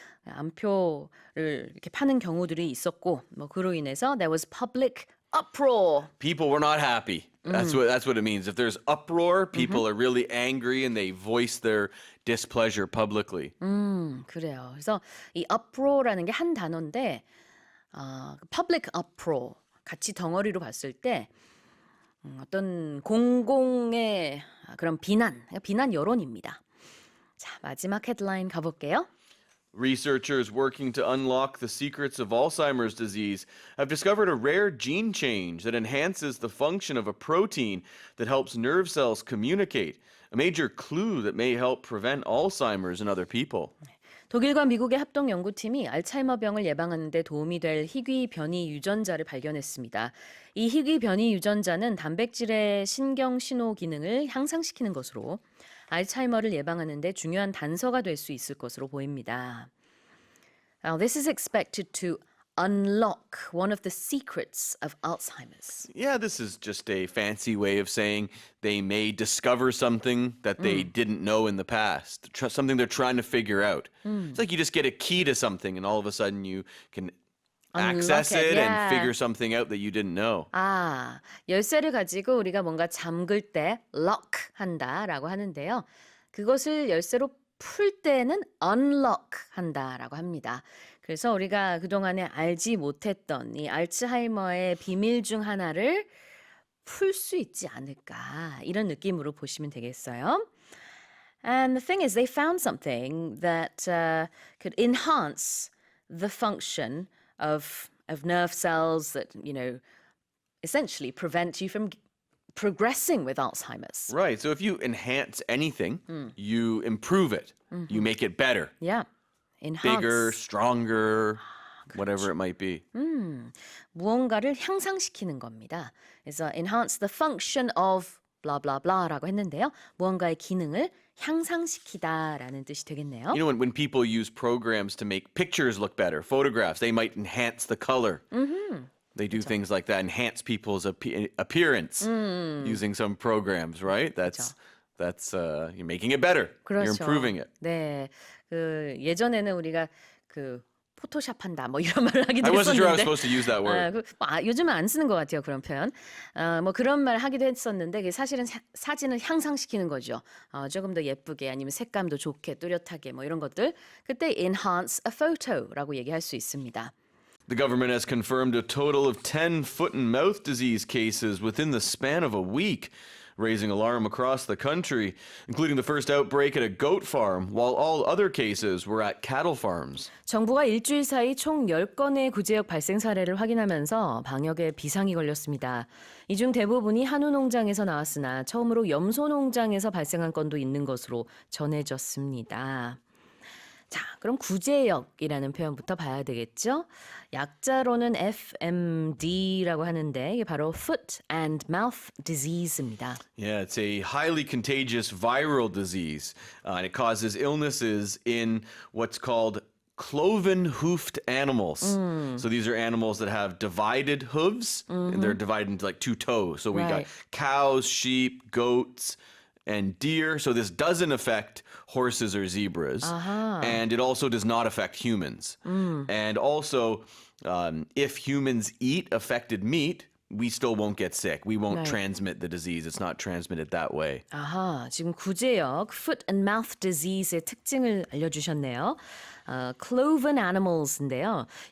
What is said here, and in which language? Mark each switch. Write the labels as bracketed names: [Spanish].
[Korean] 암표를 이렇게 파는 경우들이 있었고 뭐 그로 인해서 [English] there was public uproar. People were not happy. That's what it means. If there's uproar, people are really angry and they voice their displeasure publicly. [Korean] 그래요. 그래서 이 uproar라는 게 한 단어인데 public uproar 같이 덩어리로 봤을 때 어떤 공공의 그런 비난 여론입니다. 자, 마지막 헤드라인 가볼게요. [English] Researchers working to unlock the secrets of Alzheimer's disease have discovered a rare gene change that enhances the function of a protein that helps nerve cells communicate, a major clue that may help prevent Alzheimer's in other people. [Korean] 독일과 미국의 합동 연구팀이 알츠하이머병을 예방하는 데 도움이 될 희귀 변이 유전자를 발견했습니다. 이 희귀 변이 유전자는 단백질의 신경 신호 기능을 향상시키는 것으로 알츠하이머를 예방하는 데 중요한 단서가 될 수 있을 것으로 보입니다. [English] Now, this is expected to unlock one of the secrets of Alzheimer's. Yeah, this is just a fancy way of saying they may discover something that they didn't know in the past, something they're trying to figure out. It's like you just get a key to something and all of a sudden you can access Unlock it, it and yeah. figure something out that you didn't know. [Korean] 아, 열쇠를 가지고 우리가 뭔가 잠글 때 lock 한다라고 하는데요. 그것을 열쇠로 풀 때는 unlock 한다라고 합니다. 그래서 우리가 그동안에 알지 못했던 이 알츠하이머의 비밀 중 하나를 풀 수 있지 않을까 이런 느낌으로 보시면 되겠어요. [English] And the thing is, they found something that could enhance the function of nerve cells that, you know, essentially prevent you from progressing with Alzheimer's. Right, so if you enhance anything, you improve it. You make it better, Yeah. Enhance. bigger, stronger, whatever it might be. [Korean] 무언가를 향상시키는 겁니다. 그래서 [English] enhance the function of blah blah [Korean] blah라고 했는데요. 무언가의 기능을 향상시키다라는 뜻이 되겠네요. [English] You know, when people use programs to make pictures look better, photographs, they might enhance the color. They do things like that, enhance people's appearance using some programs, right? That's you're making it better. [Korean] 그렇죠. [English] You're improving it. [Korean] 네, 그 예전에는 우리가 그 포토샵 한다 뭐 이런 말을 하기도 [English] I wasn't sure I was [Korean] 했었는데 [English] supposed to use that word. [Korean] 요즘은 안 쓰는 것 같아요 그런 표현. 뭐 그런 말 하기도 했었는데 그게 사실은 사진을 향상시키는 거죠. 조금 더 예쁘게 아니면 색감도 좋게 뚜렷하게 뭐 이런 것들. 그때 [English] enhance a photo [Korean] 라고 얘기할 수 있습니다. [English] The government has confirmed a total of 10 foot and mouth disease cases within the span of a week, raising alarm across the country, including the first outbreak at a goat farm, while all other cases were at cattle farms. [Korean] 정부가 일주일 사이 총 10건의 구제역 발생 사례를 확인하면서 방역에 비상이 걸렸습니다. 이 중 대부분이 한우 농장에서 나왔으나 처음으로 염소 농장에서 발생한 건도 있는 것으로 전해졌습니다. 자, 그럼 구제역이라는 표현부터 봐야 되겠죠? 약자로는 FMD라고 하는데 이게 바로 Foot and Mouth Disease입니다. [English] Yeah, it's a highly contagious viral disease, and it causes illnesses in what's called cloven-hoofed animals. So these are animals that have divided hooves, and they're divided into like two toes. So we got Right. cows, sheep, goats, and deer. So this doesn't affect horses or zebras, and it also does not affect humans. And also, if humans eat affected meat, we still won't get sick. We won't transmit the disease. It's not transmitted that way. [Korean] 아하, 지금 구제역 foot and mouth disease의 특징을 알려주셨네요. cloven animals인데요.